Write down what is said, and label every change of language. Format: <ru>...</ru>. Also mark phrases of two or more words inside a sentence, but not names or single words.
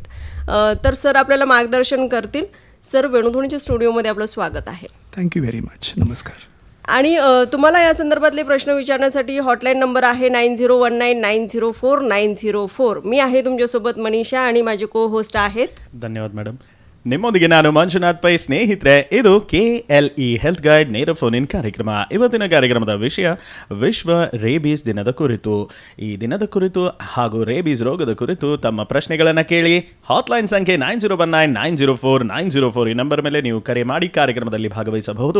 <mr>तर सर आपल्याला मार्गदर्शन करतील. सर, वेणुध्वनीच्या स्टुडिओमध्ये आपलं स्वागत आहे.</mr> <en>thank you very much. नमस्कार.</en> <mr>आणि तुम्हाला या संदर्भातले प्रश्न विचारण्यासाठी हॉटलाईन नंबर आहे 9019904904. मी आहे तुमच्यासोबत मनीषा आणि माझे</mr> <en>co host</en> <mr>आहेत.</mr> <kn>ಧನ್ಯವಾದ ಮೇಡಮ್. ನಿಮ್ಮೊಂದಿಗೆ ನಾನು ಮಂಜುನಾಥ್ ಪೈ. ಸ್ನೇಹಿತರೆ, ಇದು KLE ಹೆಲ್ತ್ ಗೈಡ್ ನೇರ</kn> <en>phone in</en> <kn>ಕಾರ್ಯಕ್ರಮ. ಇವತ್ತಿನ ಕಾರ್ಯಕ್ರಮದ ವಿಷಯ ವಿಶ್ವ ರೇಬೀಸ್ ದಿನದ ಕುರಿತು. ಈ ದಿನದ ಕುರಿತು ಹಾಗೂ ರೇಬೀಸ್ ರೋಗದ ಕುರಿತು ತಮ್ಮ ಪ್ರಶ್ನೆಗಳನ್ನು ಕೇಳಿ ಹಾಟ್ಲೈನ್ ಸಂಖ್ಯೆ 9019904904 ಈ ನಂಬರ್ ಮೇಲೆ ನೀವು ಕರೆ ಮಾಡಿ ಕಾರ್ಯಕ್ರಮದಲ್ಲಿ ಭಾಗವಹಿಸಬಹುದು.</kn>